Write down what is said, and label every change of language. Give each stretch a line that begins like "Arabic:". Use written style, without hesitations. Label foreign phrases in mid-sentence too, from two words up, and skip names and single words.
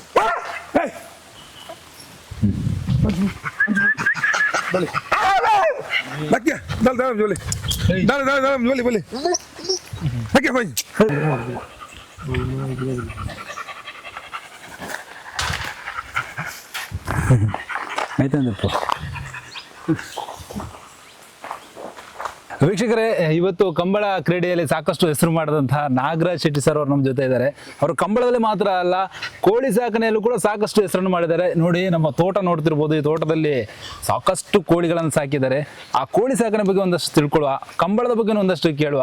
Tulu: ಮಂಜು ಮಂಜು ಬಲೆ ಲಕ್ಕೆ ದಲ್ ದಲ್ ಜೋಲಿ ದಲ್ ದಲ್ ದಲ್ ಜೋಲಿ ಬಲೆ ಲಕ್ಕೆ ಹೋಯ್
Kannada: ಆಯ್ತಂದಪ್ಪ. ವೀಕ್ಷಕರೇ, ಇವತ್ತು ಕಂಬಳ ಕ್ರೀಡೆಯಲ್ಲಿ ಸಾಕಷ್ಟು ಹೆಸರು ಮಾಡಿದಂತಹ ನಾಗರಾಜ್ ಶೆಟ್ಟಿ ಸರ್ ಅವರು ನಮ್ಮ ಜೊತೆ ಇದ್ದಾರೆ. ಅವರು ಕಂಬಳದಲ್ಲಿ ಮಾತ್ರ ಅಲ್ಲ, ಕೋಳಿ ಸಾಕಣೆಯಲ್ಲೂ ಕೂಡ ಸಾಕಷ್ಟು ಹೆಸರನ್ನು ಮಾಡಿದ್ದಾರೆ. ನೋಡಿ, ನಮ್ಮ ತೋಟ ನೋಡ್ತಿರ್ಬೋದು. ಈ ತೋಟದಲ್ಲಿ ಸಾಕಷ್ಟು ಕೋಳಿಗಳನ್ನು ಸಾಕಿದ್ದಾರೆ. ಆ ಕೋಳಿ ಸಾಕಣೆ ಬಗ್ಗೆ ಒಂದಷ್ಟು ತಿಳ್ಕೊಳ್ಳುವ, ಕಂಬಳದ ಬಗ್ಗೆ ಒಂದಷ್ಟು ಕೇಳುವ.